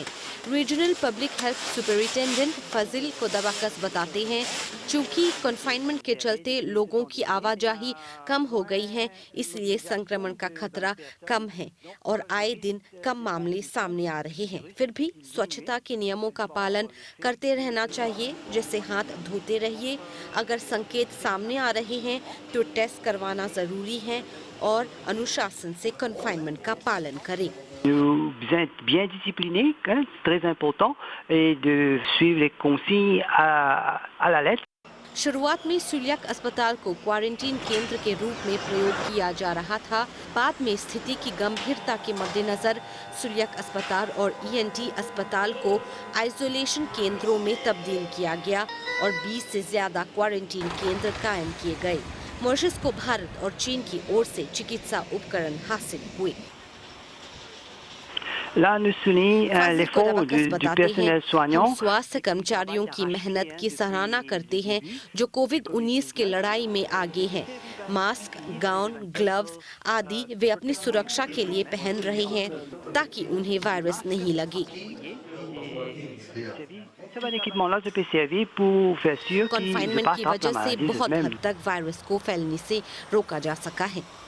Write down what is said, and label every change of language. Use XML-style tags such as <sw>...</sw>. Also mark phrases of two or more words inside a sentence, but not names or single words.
<en>Regional Public Health Superintendent</en> <hi>फजिल कोदवाकस बताते हैं, चूंकि कन्फाइनमेंट के चलते लोगों की आवाजाही कम हो गई है, इसलिए संक्रमण का खतरा कम है और आए दिन कम मामले सामने आ रहे हैं। फिर भी स्वच्छता के नियमों का पालन करते रहना चाहिए, जैसे हाथ धोते रहिए। अगर संकेत सामने आ रहे हैं तो टेस्ट करवाना जरूरी है और अनुशासन से कन्फाइनमेंट का पालन करें।</hi> <fr>Vous êtes bien discipliné, c'est très important, et de suivre les consignes à la lettre.</fr> <hi>शुरुआत में सुलियक अस्पताल को क्वारंटीन केंद्र के रूप में प्रयोग किया जा रहा था। बाद में स्थिति की गंभीरता के मद्देनजर सुलियक अस्पताल और ईएनटी अस्पताल को आइसोलेशन केंद्रों में तब्दील किया गया और 20 से ज्यादा क्वारंटीन केंद्र कायम किए गए। मॉरिशस को भारत और चीन की ओर से चिकित्सा उपकरण हासिल हुए।</hi> <fr>Là, nous soulignons l'effort du personnel soignant.</fr> <hi>स्वास्थ्य कर्मचारियों की मेहनत की सराहना करते हैं जो कोविड-19 की लड़ाई में आगे हैं।</hi> <en>mask, gown, gloves</en> <hi>आदि वे अपनी सुरक्षा के लिए पहन रहे हैं ताकि उन्हें वायरस नहीं लगे। कन्फाइनमेंट की वजह से बहुत हद तक वायरस को फैलने से रोका जा सका है।</hi>